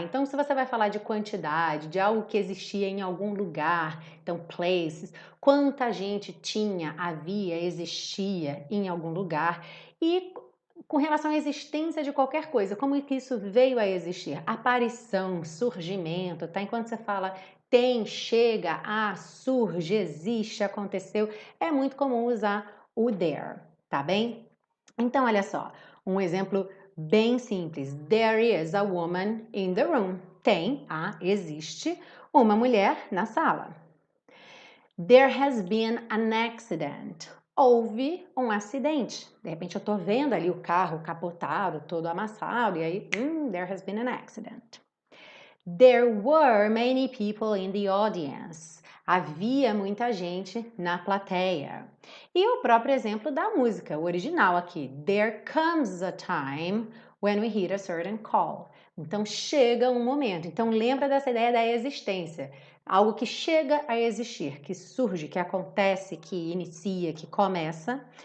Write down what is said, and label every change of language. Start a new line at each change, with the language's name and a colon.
Portuguese: Então, se você vai falar de quantidade, de algo que existia em algum lugar, então places, quanta gente tinha, havia, existia em algum lugar, e com relação à existência de qualquer coisa, como é que isso veio a existir? Aparição, surgimento, tá? Enquanto você fala tem, chega, surge, existe, aconteceu, é muito comum usar o there, tá bem? Então, olha só, um exemplo bem simples.
English: There is a woman in the room.
Portuguese: Tem, existe uma mulher na sala.
English: There has been an accident.
Portuguese: Houve um acidente. De repente eu tô vendo ali o carro capotado, todo amassado, e aí,
English: there has been an accident. There were many people in the audience.
Portuguese: Havia muita gente na plateia. E o próprio exemplo da música, o original aqui.
English: There comes a time when we hear a certain call.
Portuguese: Então chega um momento. Então lembra dessa ideia da existência. Algo que chega a existir, que surge, que acontece, que inicia, que começa.